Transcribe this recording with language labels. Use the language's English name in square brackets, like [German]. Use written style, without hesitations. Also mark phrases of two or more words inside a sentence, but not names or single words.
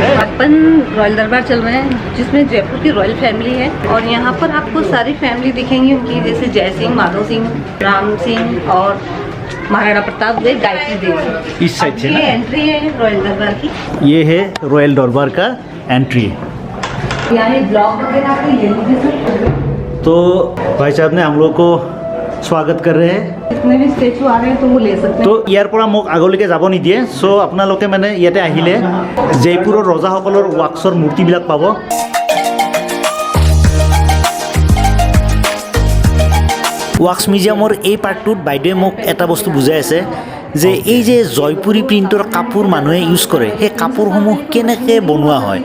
[Hindi] अपन रॉयल दरबार चल रहे हैं जिसमें जयपुर की [English] royal family [Hindi] है और यहाँ पर आपको सारी फैमिली दिखेंगी उनकी, जैसे जय सिंह, माधव सिंह, राम सिंह और महाराणा प्रताप, वे गायत्री देवी। इस साइड से ना ये एंट्री है रॉयल दरबार की। ये है रॉयल दरबार का एंट्री। यहाँ ब्लॉग वगैरह आपको ये लीजिए। तो भाई साहब ने हम लोग को स्वागत कर रहे हैं। जितने भी स्टेचू आ रहे हैं तो वो ले सकते हैं। [Assamese] তো ইয়াৰ পৰা মোক আগলৈকে যাব নিদিয়ে। চ' আপোনালোকে মানে ইয়াতে আহিলে জয়পুৰৰ ৰজাসকলৰ ৱাক্সৰ মূৰ্তিবিলাক পাব। ৱাক্স মিউজিয়ামৰ এই পাৰ্টটোত বাইদেৱে মোক এটা বস্তু বুজাই আছে যে এই যে জয়পুৰী প্ৰিণ্টৰ কাপোৰ মানুহে ইউজ কৰে, সেই কাপোৰসমূহ কেনেকৈ বনোৱা হয়।